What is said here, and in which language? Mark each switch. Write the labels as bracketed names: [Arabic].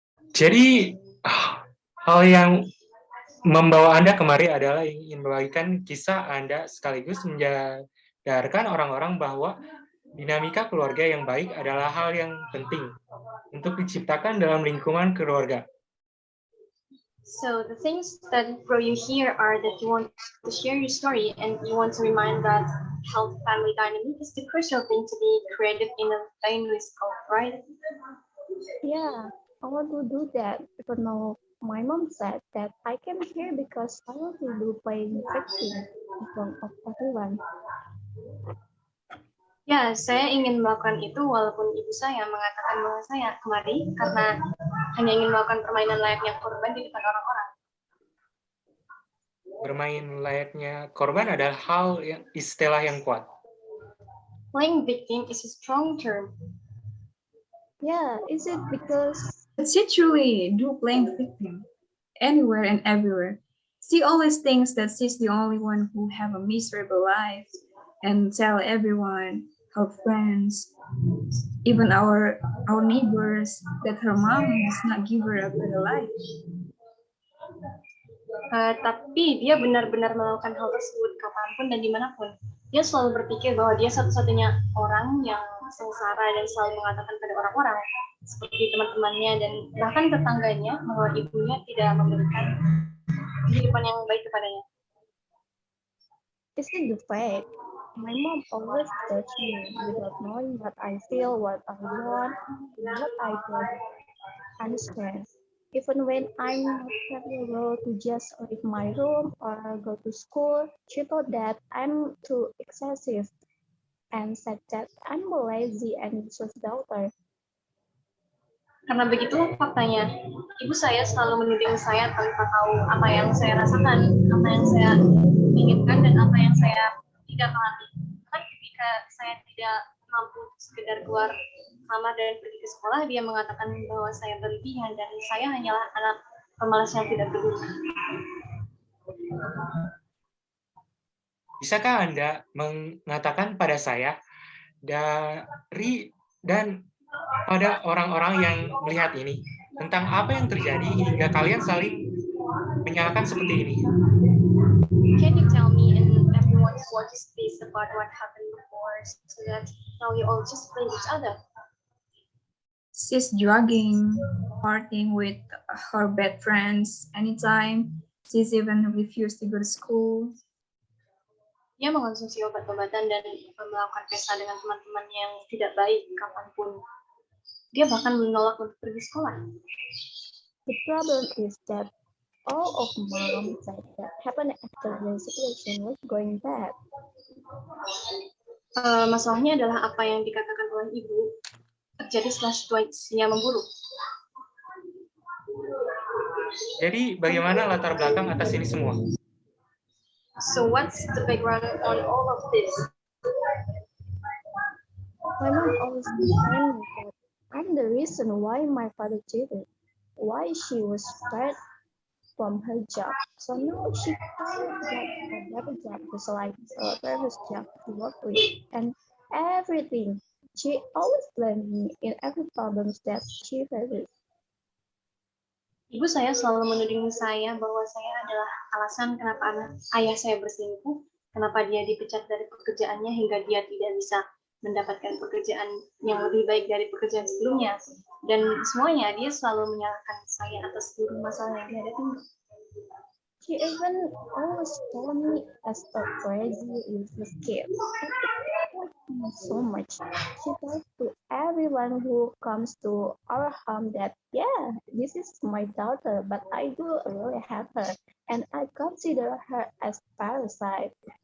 [Indonesian] Jadi hal yang membawa Anda kemari adalah ingin membagikan kisah Anda sekaligus menyadarkan orang-orang bahwa dinamika keluarga yang baik adalah hal yang penting untuk diciptakan dalam lingkungan keluarga. [English] So the things that brought you here are that you want to share your story and you want to remind that healthy family dynamic is the crucial thing to be created in a dynamic scope, right? Yeah, I want to do that. Even though my mom said that I came here because I want to do playing victim in front of everyone. [Indonesian] Ya, saya ingin melakukan itu walaupun ibu saya mengatakan bahwa saya kemari karena hanya ingin melakukan permainan layaknya korban di depan orang-orang. Bermain layaknya korban adalah istilah yang kuat. [English] Playing victim is a strong term. Yeah, is it because... But she truly do playing victim, anywhere and everywhere. She always thinks that she's the only one who have a miserable life and tell everyone, her friends, even our neighbors, that her mom does not give her a better life. [Indonesian] Tapi dia benar-benar melakukan hal tersebut kapanpun dan dimanapun. Dia selalu berpikir bahwa dia satu-satunya orang yang sengsara dan selalu mengatakan pada orang-orang, seperti teman-temannya dan bahkan tetangganya, bahwa ibunya tidak memberikan kehidupan yang baik kepadanya. [English] Is it the fact? My mom always judges me without knowing what I feel, what I want, what I don't understand. Even when I'm not capable to just leave my room or go to school, she thought that I'm too excessive and said that I'm a lazy and useless daughter. [Indonesian] Karena begitu faktanya, ibu saya selalu menuding saya tanpa tahu apa yang saya rasakan, apa yang saya inginkan, dan apa yang saya tidak pahami. Bahkan ketika saya tidak mampu sekedar keluar kamar dan pergi ke sekolah, dia mengatakan bahwa saya berlebihan dan saya hanyalah anak pemalas yang tidak berguna. Bisakah Anda mengatakan pada saya dan pada orang-orang yang melihat ini tentang apa yang terjadi hingga kalian saling menyalahkan seperti ini? [English] Can you tell me and everyone who watches this about what happened before so that now you all just blame each other? She's drugging, partying with her bad friends anytime. She's even refused to go to school. [Indonesian] Dia mengonsumsi obat-obatan dan melakukan pesta dengan teman-temannya yang tidak baik kapanpun. Dia bahkan menolak untuk pergi sekolah. [English] The problem is that all of mom said that happened after the situation was going bad. [Indonesian] Masalahnya adalah apa yang dikatakan oleh ibu terjadi setelah situasinya memburuk. Jadi bagaimana latar belakang atas ini semua? [English] So what's the background on all of this? My mom always told me that I'm the reason why my father cheated, why she was fired from her job. So now she can't get a better job just like a previous job to work with and everything. She always blames me in every problem that she faces. [Indonesian] Ibu saya selalu menuding saya bahwa saya adalah alasan kenapa ayah saya berselingkuh, kenapa dia dipecat dari pekerjaannya hingga dia tidak bisa mendapatkan pekerjaan yang lebih baik dari pekerjaan sebelumnya. Dan semuanya dia selalu menyalahkan saya atas seluruh masalah yang dihadapi. [English] She even always told me as a crazy useless kid. So much. She tells to everyone who comes to our home that, yeah, this is my daughter, but I do really have her, and I consider her as parasite.